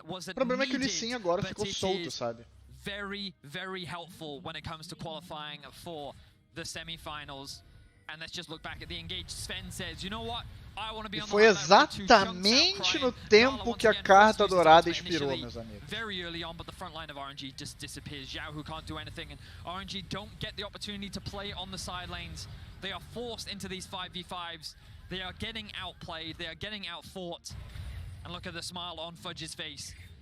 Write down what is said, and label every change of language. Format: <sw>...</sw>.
<pt>O problema é que o Lee Sin agora ficou solto, sabe?</pt> <en>Very helpful when it comes to qualifying for the semi-finals. And let's just look back at the engaged. Sven says, you know what? I want to be on the</en> <pt>foi exatamente no tempo que a carta dourada expirou, meus amigos.</pt> <en>Very early on, but the front line of RNG just disappears. Zhao, who can't do anything, and RNG don't get the opportunity to play on the side lanes. They are forced into these 5v5s. They are getting outplayed. They are getting outfought. And look at the smile on Fudge's face.</en>